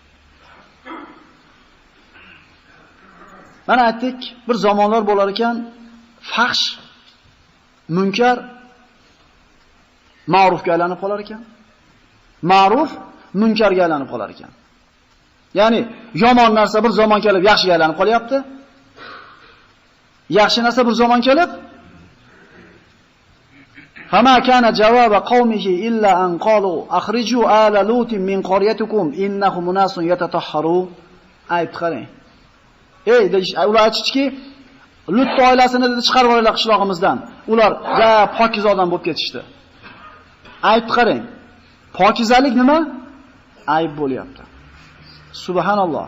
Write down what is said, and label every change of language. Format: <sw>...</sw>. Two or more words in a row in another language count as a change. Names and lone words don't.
<uz>Mana aytdik, bir zamonlar bo'lar ekan, fahsh, munkar ma'rufga aylanib qolar ekan. Ma'ruf munkarga aylanib qolar ekan. Ya'ni yomon narsa bir zamon kelib yaxshiga aylanib qolyapti. Yaxshi narsa bir zamon kelib</uz> <ar>فما كان جواب قومه إلا أن قالوا أخرجوا آل لوط من قريتكم إنهم أناس يتطهرون.</ar> <uz>Ayb qarang. Ular aytishki, Lut oilasini dedi chiqarib yuboraylar qishlog'imizdan. Ular pokiz odam bo'lib ketishdi. Ayb qarang. Pokizalik nima? Ayb bo'lyapti. Subhanalloh.</uz>